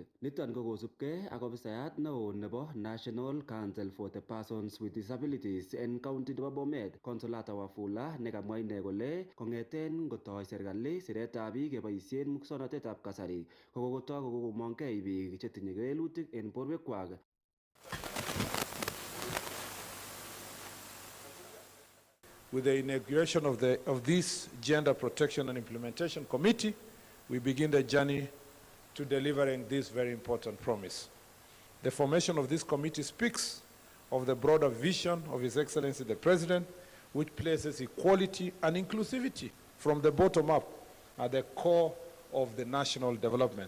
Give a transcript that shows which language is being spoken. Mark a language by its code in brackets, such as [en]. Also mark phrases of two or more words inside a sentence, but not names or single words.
[kln] Niton ko kosubkei ak ofisayat neo nebo National Council for the Persons with Disabilities en county nebo Bomet, Consolata Wafula, nekamwa ine kole kong'eten ngotoi serikali siretab biik keboisien muswoknotetab kasari ko kokotoi kokomongei biik chetinye kewelutik en borwekwak. [en] With the inauguration of this Gender Protection and Implementation Committee, we begin the journey to delivering this very important promise. The formation of this committee speaks of the broader vision of His Excellency the President, which places equality and inclusivity from the bottom up at the core of the national development.